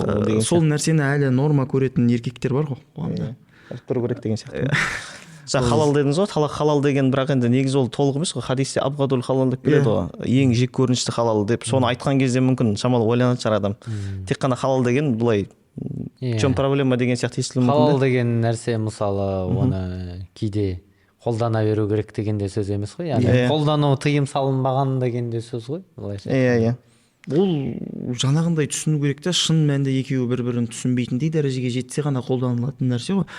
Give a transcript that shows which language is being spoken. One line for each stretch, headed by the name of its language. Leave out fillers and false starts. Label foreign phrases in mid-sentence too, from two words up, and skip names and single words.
Kazakh: Бірақ сол нәрсені әлі норма көретін еркектер бар ғой қоғамда. біліп тұру керек деген сияқты. Жаңа халал дедіңіз ғой, халал деген бірақ енді негізі ол толық емес қой, хадисте
Arabic: أبغض الحلال
Kazakh: деп келеді ғой, ең жек көрінішті халал деп. Соны айтқан кезде мүмкін шамалы ойланатын шығар адам. Тек қана халал деген былай
Russian: в чем проблема
Kazakh: деген сияқты естілуі мүмкін. Халал деген нәрсе мысалы оны кейде қолдана беру керек деген де сөз емес қой, яғни қолдану тыйым салынбаған деген де сөз ғой былайша. Иә. Ол жаңағындай түсіну керек та, шын мәнінде екеуі бір-бірін түсінбейтіндей дәрежеге жетсе ғана қолданылатын нәрсе ғой.